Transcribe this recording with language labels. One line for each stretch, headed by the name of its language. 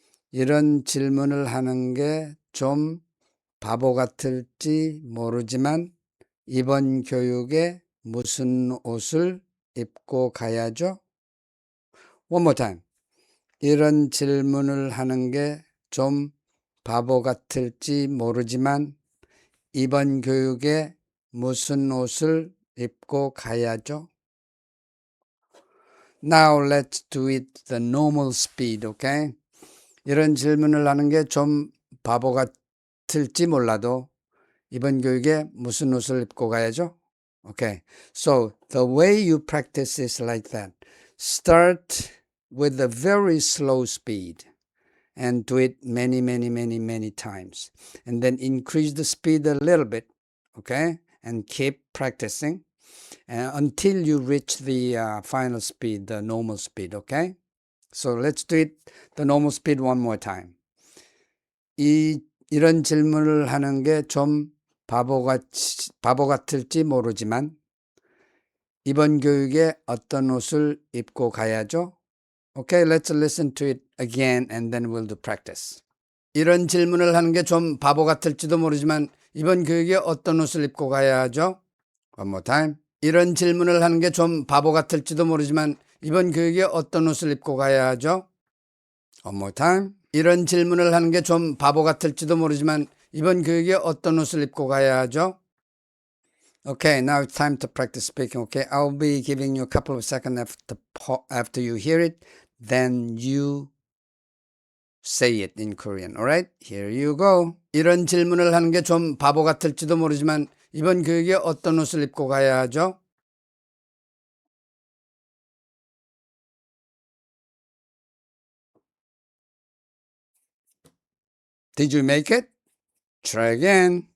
Korean: 이런 질문을 하는 게 좀 바보 같을지 모르지만 이번 교육에 무슨 옷을 입고 가야죠?
English: One more time.
Korean: 이런 질문을 하는 게 좀 바보 같을지 모르지만 이번 교육에 무슨 옷을 입고 가야죠?
English: Now let's do it the normal speed, okay?
Korean: 이런 질문을 하는 게 좀 바보 같을지 몰라도 이번 교육에 무슨 옷을 입고 가야죠?
English: Okay. So the way you practice is like that. Start with a very slow speed and do it many times. And then increase the speed a little bit, okay? And keep practicing until you reach the final speed, the normal speed, okay? So let's do it the normal speed one more time.
Korean: 이런 질문을 하는 게 좀 바보 같을지 모르지만 이번 교육에 어떤 옷을 입고 가야죠?
English: Okay, let's listen to it again and then we'll do practice.
Korean: 이런 질문을 하는 게 좀 바보 같을지도 모르지만 이번 교육에 어떤 옷을 입고 가야 하죠?
English: One more time.
Korean: 이런 질문을 하는 게 좀 바보 같을지도 모르지만 이번 교육에 어떤 옷을 입고 가야 하죠?
English: One more time.
Korean: 이런 질문을 하는 게 좀 바보 같을지도 모르지만 이번 교육에 어떤 옷을 입고 가야 하죠?
English: Okay, now it's time to practice speaking. Okay, I'll be giving you a couple of seconds after you hear it. Then you say it in Korean. Alright? Here you go.
Korean: 이런 질문을 하는 게 좀 바보 같을지도 모르지만 이번 교육에 어떤 옷을 입고 가야 하죠?
English: Did you make it? Try again.